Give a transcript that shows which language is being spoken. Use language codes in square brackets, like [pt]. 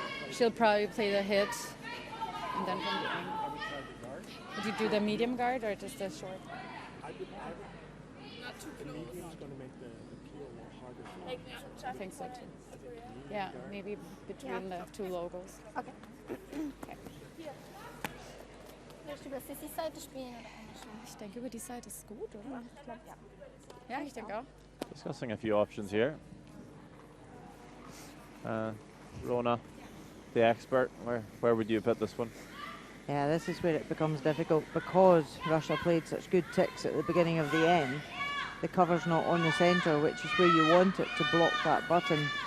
[en] She'll probably play the hit, and then from the angle. Would you do the medium guard or just the short? Not too the medium's going to make the peel a little harder for I think so too. Yeah, maybe between the two logos. Okay. [de] Willst du über Sissys Seite spielen oder andersrum? Ich denke, über die Seite ist gut, oder? Ich glaube, ja. Ja, ich denke auch. [en] Discussing a few options here. Rona, the expert, where would you put this one? Yeah, this is where it becomes difficult because Russia played such good ticks at the beginning of the end. The cover's not on the centre, which is where you want it to block that button.